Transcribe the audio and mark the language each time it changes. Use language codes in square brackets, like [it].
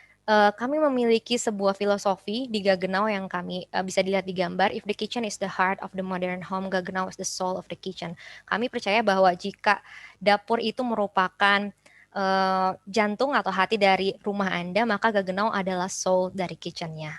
[id] Kami memiliki sebuah filosofi di Gaggenau yang kami bisa dilihat di gambar. [en] If the kitchen is the heart of the modern home, Gaggenau is the soul of the kitchen. [id] Kami percaya bahwa jika dapur itu merupakan jantung atau hati dari rumah Anda, maka Gaggenau adalah soul dari kitchen-nya.